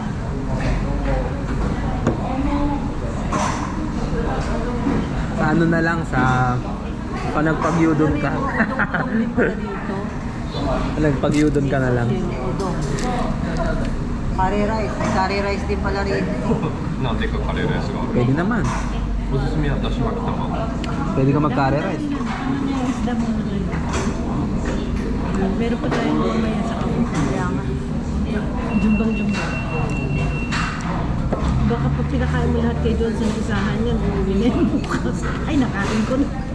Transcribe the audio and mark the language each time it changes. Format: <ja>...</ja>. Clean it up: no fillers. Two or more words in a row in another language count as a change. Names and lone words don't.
<tl>Sa ano na lang, sa panagpag-yudon ka. Panagpag-yudon ka na lang. Udong.</tl> <en>Curry rice.</en> <tl>May curry rice din pala rin.</tl> <ja>なんでかカレーライスがある。</ja> <tl>Pwede naman.</tl> <ja>おすすめはだし巻き卵。</ja> <tl>Pwede ka mag-curry rice. Yung isda mo na rin. Meron pa tayong mamaya sa kapit. Kaya nga. Jumbang-jumbang. Baka pag pinakain mo lahat kayo doon sa isahan yan, uuwi na yung bukas. Ay, nakain ko na.</tl>